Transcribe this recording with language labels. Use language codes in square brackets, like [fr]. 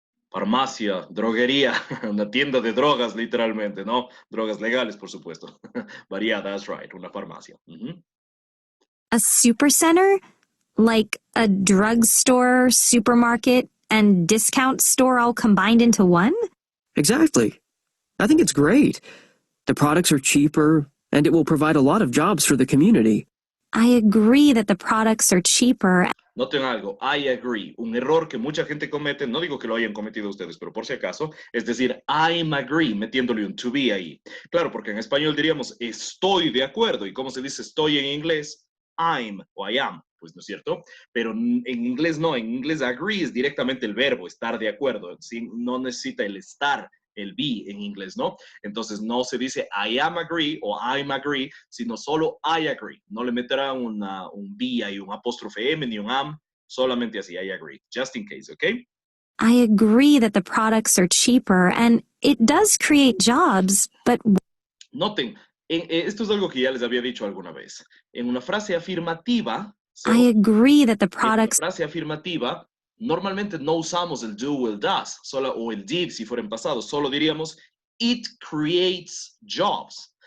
[es] Farmacia, droguería, una tienda de drogas, literalmente, ¿no? Drogas legales, por supuesto. [en] But yeah, that's right, [es] una farmacia. [en] A super center? Like a drugstore, supermarket, and discount store all combined into one? Exactly. I think it's great. The products are cheaper, and it will provide a lot of jobs for the community. I agree that the products are cheaper. [es] Noten algo, [en] I agree. [es] Un error que mucha gente comete, no digo que lo hayan cometido ustedes, pero por si acaso, es decir, [en] I'm agree, [es] metiéndole un to be ahí. Claro, porque en español diríamos estoy de acuerdo. ¿Y cómo se dice estoy en inglés? I'm o I am, pues no es cierto. Pero en inglés no, en inglés agree es directamente el verbo, estar de acuerdo. ¿Sí? No necesita el estar el be en inglés, ¿no? Entonces no se dice [en] I am agree [es] o [en] I'm agree, [es] sino solo [en] I agree. [es] No le meterán un be ahí, un apóstrofe M ni un am, solamente así, [en] I agree, just in case, [es] ¿ok? [en] I agree that the products are cheaper and it does create jobs, but [es] Noten, esto es algo que ya les había dicho alguna vez. En una frase afirmativa, [en] I agree that the [es] en una [en] products [es] frase afirmativa, normalmente no usamos el do o el does, solo, o el did si fuera en pasado, solo diríamos [en] it creates jobs.